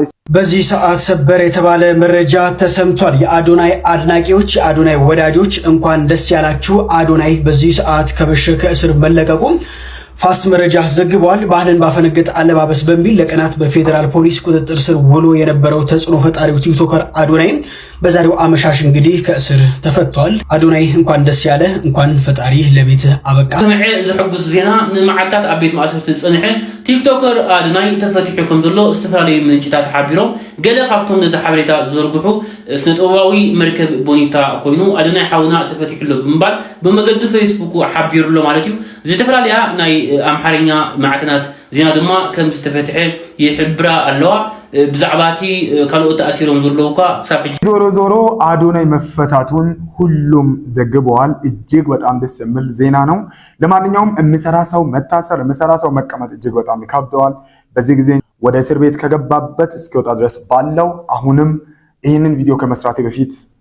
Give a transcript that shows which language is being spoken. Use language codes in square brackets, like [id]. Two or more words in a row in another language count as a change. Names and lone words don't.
[am] በዚህ ሰዓት ሰበር የተባለ መረጃ ተሰምቷል። የአዶናይ አድናቂዎች፣ የአዶናይ ወዳጆች እንኳን ደስ ያላችሁ። አዶናይ በዚህ ሰዓት ከእስር መለቀቁም ፋስት መረጃ ዘግቧል። ባህልን ባፈነገጠ አለባበስ በሚል ለቀናት በፌዴራል ፖሊስ ቁጥጥር ስር ውሎ የነበረው ተጽዕኖ ፈጣሪው ቲክቶከር አዶናይ በዛሬው አመሻሽ እንግዲህ ከእስር ተፈቷል። አዶናይ እንኳን ደስ ያለ፣ እንኳን ፈጣሪ ለቤትህ አበቃ። [ti] ሰምዐ ዝሕጉስ ዜና ንመዓልታት ኣብ ቤት ማእሰርቲ ዝጸንሐ ቲክቶከር አዶናይ ተፈቲሑ ከም ዘሎ ዝተፈላለዩ ምንጭታት ሓቢሮም ገለ ካብቶም ነዚ ሓበሬታ ዝዘርግሑ ስነ-ጥበባዊ መርከብ ቦኒታ ኮይኑ አዶናይ ሓውና ተፈቲሑሎ ብምባል ብመገዲ ፌስቡክ ሓቢሩሎ ማለት እዩ። ዝተፈላለዩ ናይ ኣምሓርኛ ማዕከናት ዜና ድማ ከም ዝተፈትሐ ይሕብራ ኣለዋ። ብዛዕባቲ ካልኦት ኣሲሮም ዘለውካ ሳብ [am] ዞሮ አዶናይ መፈታቱን ሁሉም ዘግበዋል። እጅግ በጣም ደስ የሚል ዜና ነው። ለማንኛውም የሚሰራ ሰው መታሰር፣ የሚሰራ ሰው መቀመጥ እጅግ በጣም ይከብደዋል። በዚህ ጊዜ ወደ እስር ቤት ከገባበት እስኪወጣ ድረስ ባለው አሁንም ይህንን ቪዲዮ ከመስራቴ በፊት